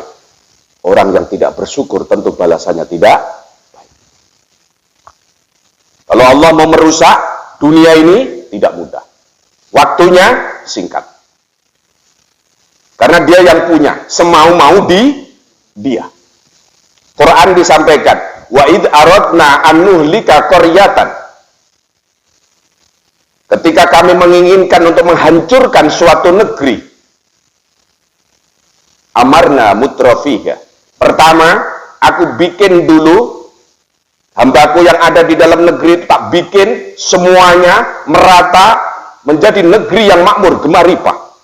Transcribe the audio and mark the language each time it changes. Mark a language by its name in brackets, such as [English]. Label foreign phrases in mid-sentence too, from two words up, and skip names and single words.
[Indonesian] Orang yang tidak bersyukur tentu balasannya tidak baik. Kalau Allah mau merusak dunia ini tidak mudah. Waktunya singkat. Karena dia dia yang punya, semau-mau dia. Quran disampaikan, [Arabic] وإذا أردنا أن نهلك قرية. [Indonesian] Ketika kami menginginkan untuk menghancurkan suatu negeri, [Arabic] أمرنا مترفيها. [Indonesian] Pertama, aku bikin dulu hambaku yang ada di dalam negeri, tak bikin semuanya merata menjadi negeri yang makmur, gemaripah.